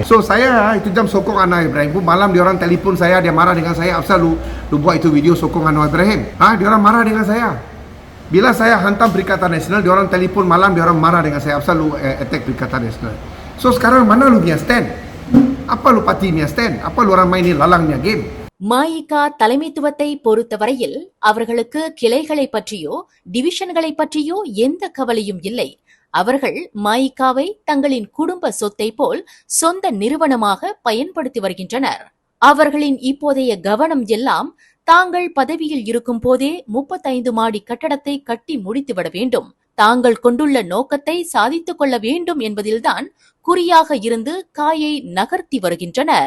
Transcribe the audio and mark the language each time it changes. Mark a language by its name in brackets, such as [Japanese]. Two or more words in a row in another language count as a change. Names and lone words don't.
[Malay] So saya itu jam sokong Anwar Ibrahim pun malam dia orang telefon saya, dia marah dengan saya, apasal lu buat itu video sokong Anwar Ibrahim? Dia orang marah dengan saya. Bila saya hantam Perikatan Nasional, dia orang telefon malam, dia orang marah dengan saya, apasal lu attack Perikatan Nasional? So sekarang mana lu punya stand? Apa lu parti punya stand? Apa lu orang main ni lalang punya game? [Tamil] மாயிகா தலைமைத்துவத்தை பொறுத்தவரையில் அவர்களுக்கு கிளைகளை பற்றியோ டிவிஷன்களை பற்றியோ எந்த கவலையும் இல்லை. அவர்கள் மாயிகாவை தங்களின் குடும்ப சொத்தை போல் சொந்த நிறுவனமாக பயன்படுத்தி வருகின்றனர். அவர்களின் இப்போதைய கவனம் எல்லாம் தாங்கள் பதவியில் இருக்கும் போதே 35 மாடி கட்டடத்தை கட்டி முடித்துவிட வேண்டும், தாங்கள் கொண்டுள்ள நோக்கத்தை சாதித்துக் கொள்ள வேண்டும் என்பதில்தான் குறியாக இருந்து காயை நகர்த்தி வருகின்றனர்.